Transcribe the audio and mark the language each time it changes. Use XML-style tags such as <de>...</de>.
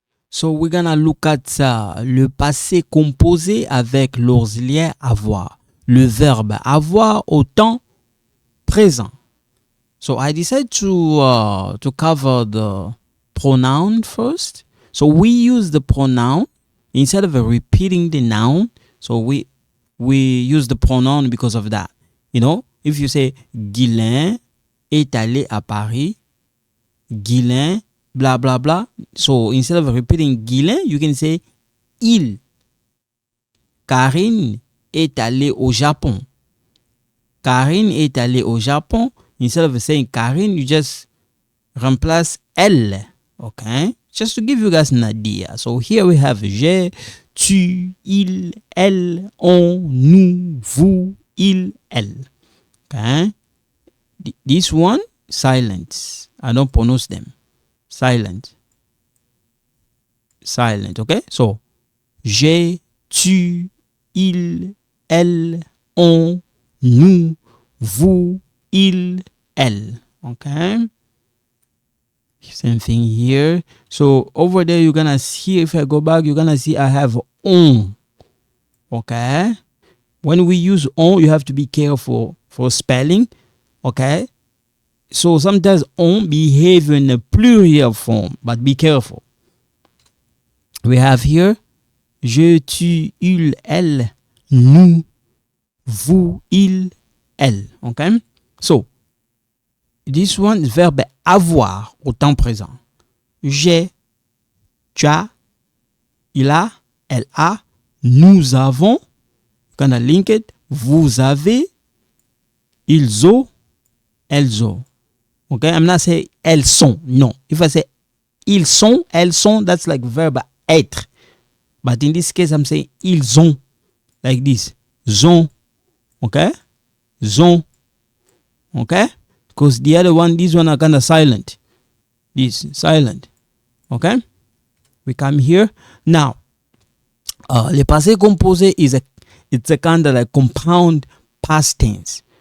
<en>So we're gonna look at</en> <fr>le passé composé avec l'auxiliaire avoir. Le verbe avoir au temps présent.</fr> <en>So I decided to cover the pronoun first. So we use the pronoun instead of repeating the noun. So we use the pronoun because of that. You know, if you say</en> <fr>Guylain est allé à Paris,</fr> <en>Guylain blah blah blah. So instead of repeating Guylain, you can say il.</en> <fr>Karine est allée au Japon. Karine est allée au Japon.</fr> <en>Instead of saying Karine, you just replace elle. Okay? Just to give you guys an idea. So here we have</en> <fr>j'ai, tu, il, elle, on, nous, vous, il, elle. Okay?</fr> <en>This one, silent. I don't pronounce them. Silent. Silent, okay?</en> <fr>So, j'ai, tu, il, elle, on, nous, vous, il, elle.</fr> <en>Okay? Same thing here. So, over there, you're gonna see, if I go back, you're gonna see I have on. Okay? When we use on, you have to be careful for spelling. Okay? So sometimes on behave in a plural form, but be careful. We have here</en> <fr>je, tu, il, elle, nous, vous, il, elle. Okay?</fr> <en>So this one is</en> <fr>verbe avoir au temps présent. J'ai, tu as, il a, elle a, nous avons,</fr> <en>gonna link it,</en> <fr>vous avez, ils ont, elles ont.</fr> <en>Okay, I'm not saying elles sont. No. If I say</en> <fr>ils sont, elles sont,</fr> <en>that's like verb être. But in this case, I'm saying ils ont. Like this. Zont. Okay? Zont. Okay? Because the other one, this one are kind of silent. This, silent. Okay? We come here. Now, le passé composé it's a kind of like compound past tense.</en>